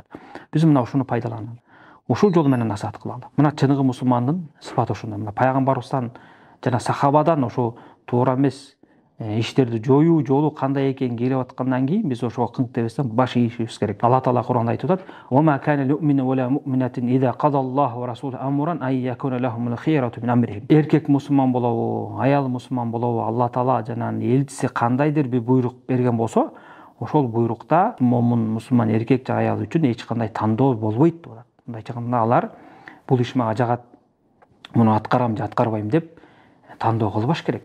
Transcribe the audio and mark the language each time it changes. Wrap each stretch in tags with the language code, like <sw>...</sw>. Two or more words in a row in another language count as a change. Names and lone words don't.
<ky>Биз мына ушуну пайдаланалы. Ушул жол менен насаат кылалы. Мына чыныгы мусулмандын сыпаты ошондой. Мына пайгамбарыбыздан жана сахабадан ошо туура эмес иштерди жоюу жолу кандай экенин келип аткандан кийин биз ошого кыңк дебестен баш ийишибиз керек. Алла Таала Кур'анда айтып атат:</ky> <ar>"وما كان لمؤمن ولا مؤمنة إذا قضى الله ورسوله أمرا أن يكون لهم الخيرة من أمرهم."</ar> <ky>Эркек мусулман болобу, аял мусулман болобу, Алла Таала жана элчиси кандайдыр бир буйрук берген болсо, ошол буйрукта момун мусулман эркек же аял үчүн эч кандай тандоо болбойт деп атат. Мындай чыгымда алар бул иш мага жагат, муну аткарам же аткарбайм деп тандоо кылбаш керек.</ky>